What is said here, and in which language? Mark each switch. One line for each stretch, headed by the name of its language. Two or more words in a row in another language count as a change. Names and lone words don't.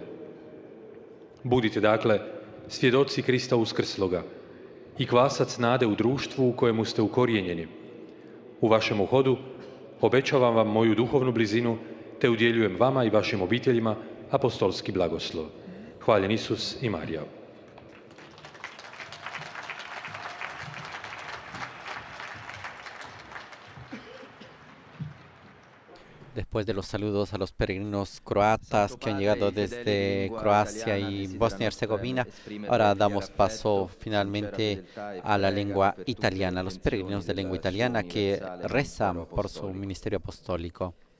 Croatian: Budite dakle svjedoci Krista uskrsloga i kvasac nade u društvu u kojemu ste ukorijenjeni. U vašem hodu obećavam vam moju duhovnu blizinu, te udjeljujem vama i vašim obiteljima apostolski blagoslov. Hvaljen Isus i Marija.
Spanish: Después de los saludos a los peregrinos croatas que han llegado desde Croacia y Bosnia y Herzegovina, ahora damos paso finalmente a la lengua italiana, a los peregrinos de lengua italiana que rezan por su ministerio apostólico.